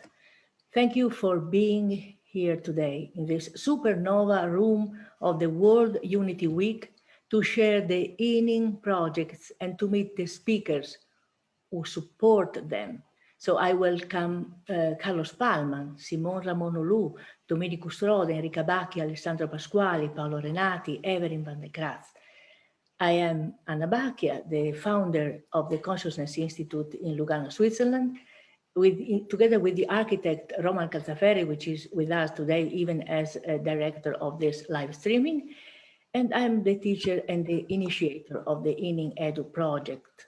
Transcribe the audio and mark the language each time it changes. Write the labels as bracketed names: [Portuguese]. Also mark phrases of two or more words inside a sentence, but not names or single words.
[English] Thank you for being here today in this supernova room of the World Unity Week to share the ИНИN projects and to meet the speakers who support them. So I welcome Carlos Palman, Simone Ramonolu, Domenico Strode, Enrica Bacchia, Alessandro Pasquali, Paolo Renati, Evelyn van der Graaf. I am Anna Bacchia, the founder of the Consciousness Institute in Lugano, Switzerland, together with the architect Roman Calzaferi, which is with us today, even as a director of this live streaming. And I'm the teacher and the initiator of the ИНИN EDU Project.